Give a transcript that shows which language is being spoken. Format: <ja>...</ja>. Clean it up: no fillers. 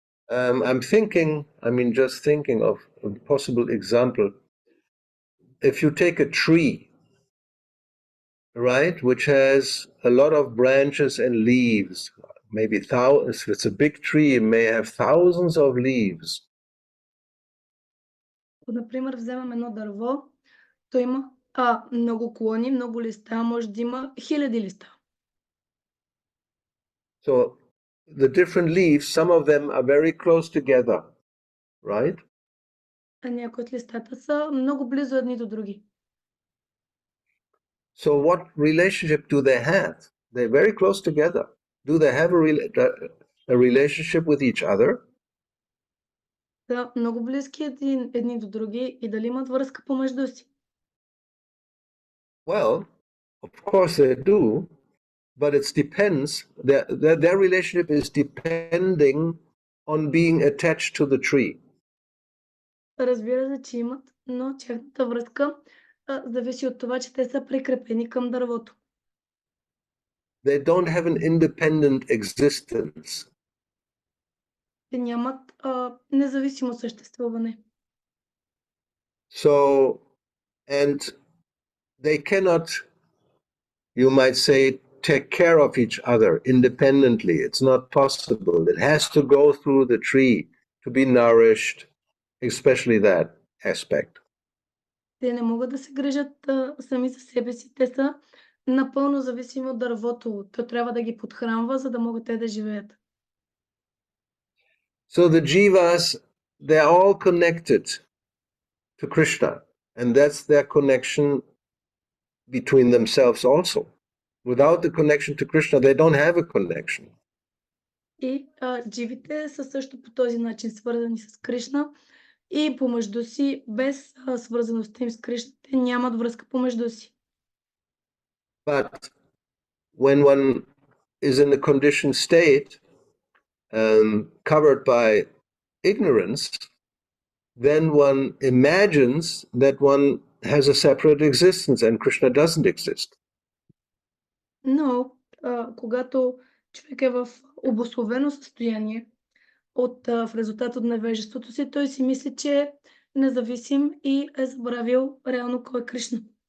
<en>I'm just thinking of a possible example. If you take a tree, right, which has a lot of branches and leaves, maybe thousands, if it's a big tree, it may have thousands of leaves.</en> <bg>Например, вземам едно дърво, то има много клони, много листа, може да има хиляди листа.</bg> <en>So the different leaves, some of them are very close together, right?</en> <bg>А някои от листата са много близо едни до други.</bg> <en>So what relationship do they have? They're very close together. Do they have a relationship with each other?</en> <bg>Са много близки едни до други и дали имат връзка помежду си?</bg> <en>Well, of course they do, but it depends. Their relationship is depending on being attached to the tree.</en> <bg>Разбира се, че имат, но тяхната връзка зависи от това, че те са прикрепени към дървото.</bg> <en>They don't have an independent existence.</en> <bg>Те нямат независимо съществуване.</bg> <en>So, and they cannot, you might say, take care of each other independently. It's not possible. It has to go through the tree to be nourished, especially that aspect.</en> <bg>Те не могат да се грижат сами за себе си. Те са напълно зависими от дървото. То трябва да ги подхранва, за да могат те да живеят.</bg> <en>So the jivas, they're all connected to Krishna, and that's their connection between themselves also. Without the connection to Krishna, they don't have a connection.</en> <bg>И дживите са също по този начин свързани с Кришна и помежду си, без свързаността им с Кришна, те нямат връзка помежду си.</bg> <en>But when one is in a conditioned state, covered by ignorance, then one imagines that one has a separate existence and Krishna doesn't exist.</en> <bg>Но когато човек е в обусловено състояние в резултат от невежеството си, той си мисли, че е независим и е забравил реално кой е Кришна.</bg>